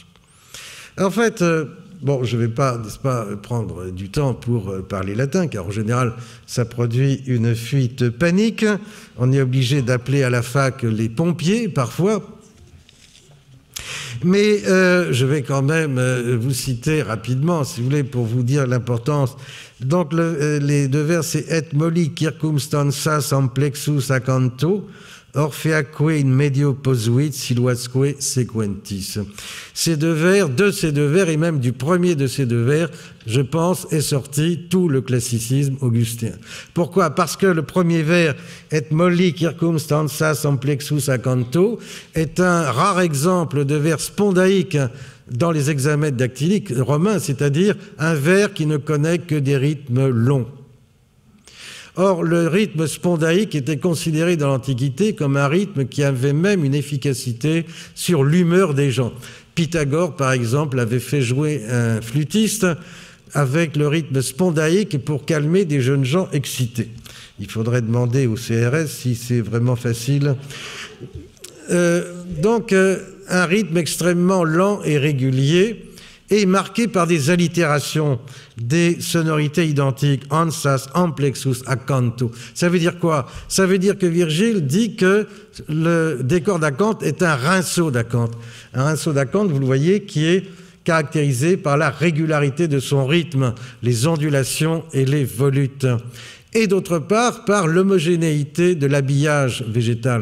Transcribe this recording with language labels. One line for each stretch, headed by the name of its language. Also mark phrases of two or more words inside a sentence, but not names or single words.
French: En fait, bon, je ne vais pas, n'est-ce pas, prendre du temps pour parler latin, car en général, ça produit une fuite panique. On est obligé d'appeler à la fac les pompiers, parfois. Mais je vais quand même vous citer rapidement, si vous voulez, pour vous dire l'importance. Donc, les deux vers, c'est
Latin: « Et molli circumstansas amplexus acanto » Orpheaque in medio posuit siluasque sequentis.
French: Ces deux vers, de ces deux vers, et même du premier de ces deux vers, je pense, est sorti tout le classicisme augustin. Pourquoi? Parce que le premier vers,
Latin: et molli circumstansas amplexus acanto,
French: est un rare exemple de vers spondaïque dans les hexamètres dactyliques romains, c'est-à-dire un vers qui ne connaît que des rythmes longs. Or, le rythme spondaïque était considéré dans l'Antiquité comme un rythme qui avait même une efficacité sur l'humeur des gens. Pythagore, par exemple, avait fait jouer un flûtiste avec le rythme spondaïque pour calmer des jeunes gens excités. Il faudrait demander au CRS si c'est vraiment facile. Donc, un rythme extrêmement lent et régulier, et marqué par des allitérations, des sonorités identiques,
Latin: ansas, amplexus, accanto.
French: Ça veut dire quoi? Ça veut dire que Virgile dit que le décor d'acanthe est un rinceau d'acanthe. Un rinceau d'acanthe, vous le voyez, qui est caractérisé par la régularité de son rythme, les ondulations et les volutes. Et d'autre part, par l'homogénéité de l'habillage végétal.